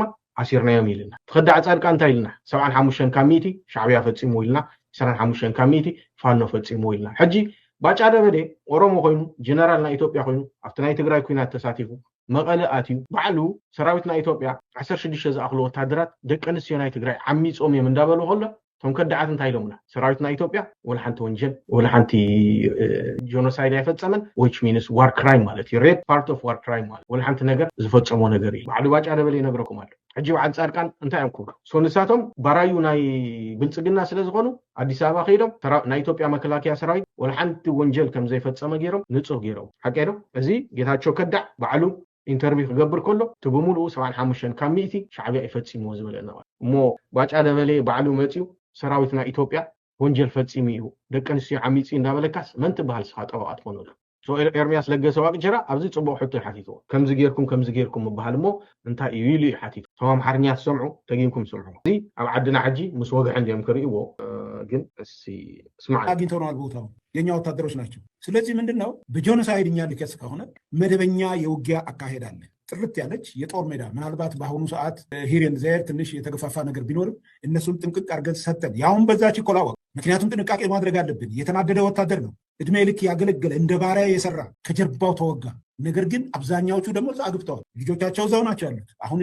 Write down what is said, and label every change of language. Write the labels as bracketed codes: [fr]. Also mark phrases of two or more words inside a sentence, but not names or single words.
[ti] ኣሲርናዮም ኢልና ተኸዳዕ ጻድቃ እንታይ ኢልና 75 ካሚቲ ሻዕብያ ፈፂሙ ኢልና 25 ካሚቲ ፋኖ ፈፂሙ ኢልና ሕጂ ባጫ ደበሌ ኦሮሞ ኮይኑ ጀነራል ናይ ኢትዮጵያ ኮይኑ ኣብቲ ናይ ትግራይ ኩናት ተሳቲፉ መቐለ ኣትዩ ባዕሉ ሰራዊት ናይ ኢትዮጵያ 16 ዝኣኽሉ ወታደራት ደቂ ኣንስትዮ ናይ ትግራይ ዓሚፆም እዮም እንዳበሉ ከሎ ቶም ከዳዓት እንታይ ኢሎምና ሰራዊት ናይ ኢትዮጵያ ወላ ሓንቲ ወንጀል ወላ ሓንቲ ጆኖሳይድ ኣይፈፀመን [en] which means war crime [ti] ማለት እዩ ሬድ [en] part of war crime [ti] ማለት ወላ ሓንቲ ነገር ዝፈፀሞ ነገር እዩ ባዕሉ ባጫ ደበሌ ይነግረኩም ኣሎ ሕጂ በዓል ጻድቃን እንታይ እዮም ክብሉ ሶንሳቶም ባራዩ ናይ ብልጽግና ስለ ዝኾኑ ኣዲስ ኣበባ ከይዶም ናይ ኢትዮጵያ መከላከያ ሰራዊት ወላ ሓንቲ ወንጀል ከም ዘይፈፀመ ገይሮም ንጹህ ገይሮም ሓቀዶ እዚ ጌታቸው ከዳዕ ባዕሉ ኢንተርቪው ክገብር ከሎ ትብሙሉ 75 ካሚቲ ሻዕብያ ይፈፂምዎ ዝበለና እሞ ባጫ ደበሌ ባዕሉ መፂው ሰራዊትና ኢትዮጵያ ወንጀል ፈፂሙ እዩ ደቂ ኣንስትዮ ዓሚፂ እንዳበለካስ መን ትበሃል ስኻ ጠበቃት ኮነሉ ኤርሚያስ ለገሰ ዋቅጅራ ኣብዚ ጽቡቕ ሕቶ ይሓቲትዎ ከምዚ ጌርኩም ምበሃል እሞ እንታይ እዩ ኢሉ ይሓቲት ቶም ኣምሓርኛ ትሰምዑ ተጊንኩም ስምዑ እዚ ኣብ ዓድና ሕጂ ምስ ወግዕን እዮም ክርእይዎ ግን እስቲ ስማዕ [am] አግኝተውናል ቦታው የኛ ወታደሮች ናቸው ስለዚህ ምንድነው በጆኖሳይድኛ ሊከስ ከሆነ መደበኛ የውጊያ አካሄድ አለ ጥርት ያለች የጦር ሜዳ ምናልባት በአሁኑ ሰዓት ሂሬን ዘር ትንሽ የተገፋፋ ነገር ቢኖርም እነሱን ጥንቅቅ አድርገን ሰጠን ያውን በዛች ኮላወቅ ምክንያቱም ጥንቃቄ ማድረግ አለብን የተናደደ ወታደር ነው እድሜ ልክ ያገለገለ እንደ ባሪያ የሰራ ከጀርባው ተወጋ ነገር ግን አብዛኛዎቹ ደግሞ አግብተዋል ልጆቻቸው እዛው ናቸው ያሉት አሁን